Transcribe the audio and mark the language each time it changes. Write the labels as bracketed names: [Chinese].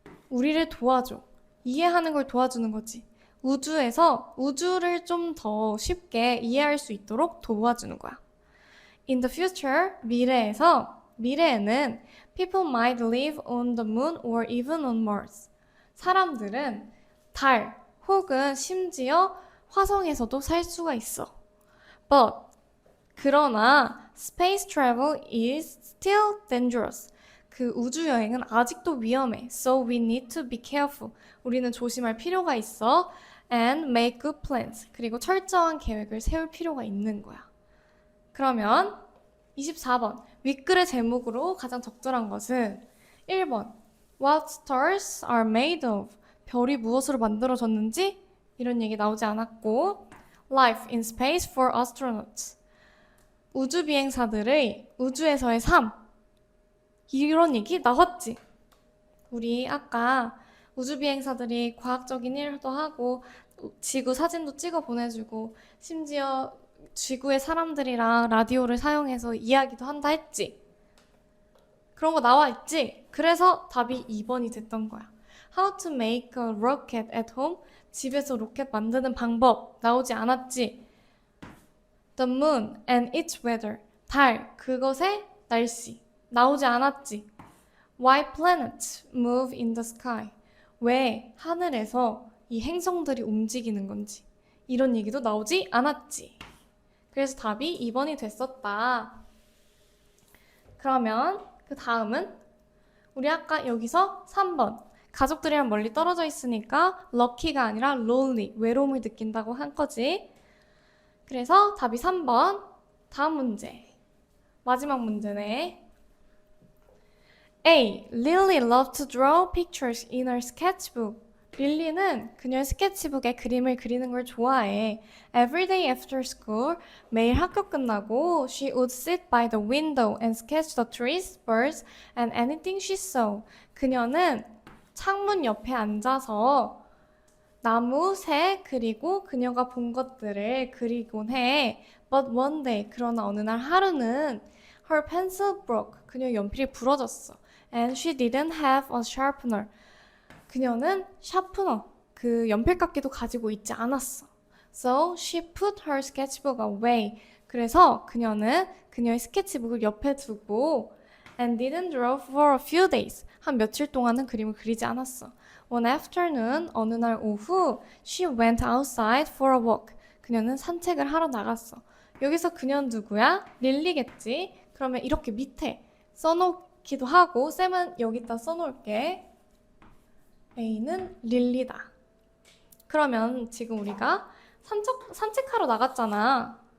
[Korean] 우리를 도와줘. 이해하는 걸 도와주는 거지. 우주에서 우주를 좀 더 쉽게 이해할 수 있도록 도와주는 거야. [English] In the future, [Korean] 미래에는 [English] people might live on the moon or even on Mars. [Korean] 사람들은 달 혹은 심지어 화성에서도 살 수가 있어. [English] But [Korean] 그러나 [English] space travel is still dangerous. [Korean] 그 우주 여행은 아직도 위험해. [English] So we need to be careful. [Korean] 우리는 조심할 필요가 있어. [English] And make good plans. [Korean] 그리고 철저한 계획을 세울 필요가 있는 거야. 그러면 24번. 윗글의 제목으로 가장 적절한 것은 1번. [English] What stars are made of? [Korean] 별이 무엇으로 만들어졌는지? 이런 얘기 나오지 않았고 [English] Life in space for astronauts. [Korean] 우주 비행사들의 우주에서의 삶. 이런 얘기 나왔지. 우리 아까 우주 비행사들이 과학적인 일도 하고 지구 사진도 찍어 보내주고 심지어 지구의 사람들이랑 라디오를 사용해서 이야기도 한다 했지. 그런 거 나와 있지. 그래서 답이 2번이 됐던 거야. [English] How to make a rocket at home? [Korean] 집에서 로켓 만드는 방법 나오지 않았지. [English] The moon and its weather. [Korean] 달, 그것의 날씨. 나오지 않았지. [English] Why planets move in the sky? [Korean] 왜 하늘에서 이 행성들이 움직이는 건지. 이런 얘기도 나오지 않았지. 그래서 답이 2번이 됐었다. 그러면 그 다음은 우리 아까 여기서 3번. 가족들이랑 멀리 떨어져 있으니까 lucky가 아니라 lonely, 외로움을 느낀다고 한 거지. 그래서 답이 3번. 다음 문제. 마지막 문제네. A. [English] Lily loved to draw pictures in her sketchbook. [Korean] 릴리는 그녀의 스케치북에 그림을 그리는 걸 좋아해. [English] Every day after school, [Korean] 매일 학교 끝나고 [English] she would sit by the window and sketch the trees, birds, and anything she saw. [Korean] 그녀는 창문 옆에 앉아서 나무, 새, 그리고 그녀가 본 것들을 그리곤 해. [English] But one day, [Korean] 그러나 어느 날 하루는 [English] her pencil broke. [Korean] 그녀의 연필이 부러졌어. [English] And she didn't have a sharpener. [Korean] 그녀는 샤프너, 그 연필깎이도 가지고 있지 않았어. [English] So she put her sketchbook away. [Korean] 그래서 그녀는 그녀의 스케치북을 옆에 두고 [English] and didn't draw for a few days. [Korean] 한 며칠 동안은 그림을 그리지 않았어. [English] One afternoon, [Korean] 어느 날 오후, [English] she went outside for a walk. [Korean] 그녀는 산책을 하러 나갔어. 여기서 그녀는 누구야? 릴리겠지? 그러면 이렇게 밑에 써놓기도 하고 쌤은 여기다 써놓을게. A는 릴리다. 그러면 지금 우리가 산책하러 나갔잖아.